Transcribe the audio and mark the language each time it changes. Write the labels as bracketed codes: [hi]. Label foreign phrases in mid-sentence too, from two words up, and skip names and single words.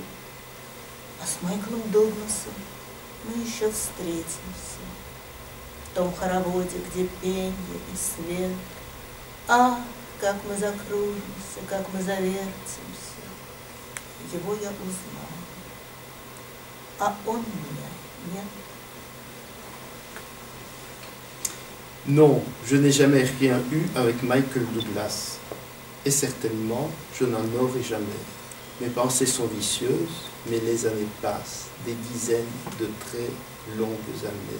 [ru] А с Майклом Дугласом мы еще встретимся в том хороводе, где пенье и свет. Ах, как мы закружимся, как мы завертимся. Его я узнал, а он меня нет. [fr] Non, je n'ai jamais rien eu avec Michael Douglas. Et certainement, je n'en aurai jamais. Mes pensées sont vicieuses, mais les années passent, des dizaines de très longues années.